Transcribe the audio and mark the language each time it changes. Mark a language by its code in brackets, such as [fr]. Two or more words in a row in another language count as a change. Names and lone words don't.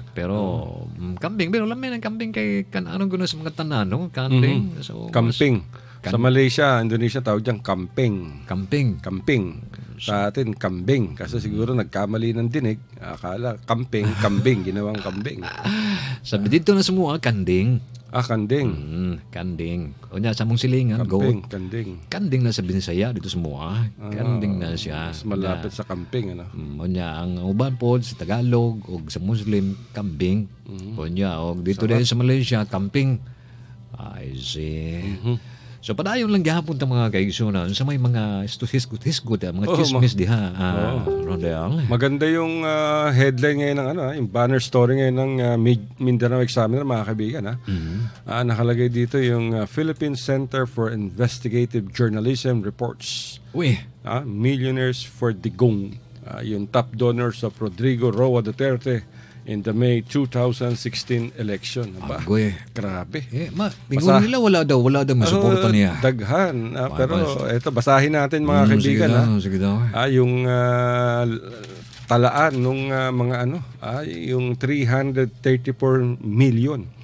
[ceb] Pero lami ng kambing kay anong gano'n sa mga tanan, no? [tl] Kambing. So, kamping. Sa Malaysia, Indonesia, tawag dyan kamping. Kamping. Sa atin, kambing. Kasi siguro nagkamali ng dinig. Akala, kambing. Ginawang kambing. Sabi dito na sumuha, kanding. Kanding. Kanding. [ceb] O niya, sa mong silingan, kanding na sa Binisaya, dito sumuha. Kanding na siya. [tl] Mas malapit sa kamping, O niya, ang uban po sa Tagalog o sa Muslim, kambing. O niya, o dito din sa Malaysia, kamping. [en] I see. [ceb] So padayon lang gihapon ta mga kaigsunan sa may mga hisgot mga chismis diha. Rodel. [tl] Maganda yung headline ngayon ng yung [en] banner story [tl] ngayon ng Mindanao Examiner mga kaibigan nakalagay dito yung Philippine Center for Investigative Journalism reports. [en] Millionaires for Digong. Yung top donors of Rodrigo Roa Duterte in the May 2016 election. [tl] Grabe. [ceb] Pingunan nila wala daw masuporta niya. Daghan. [tl] Pero ito, basahin natin mga kaibigan. [ceb] Sige daw. [tl] Yung talaan nung mga yung 334 million.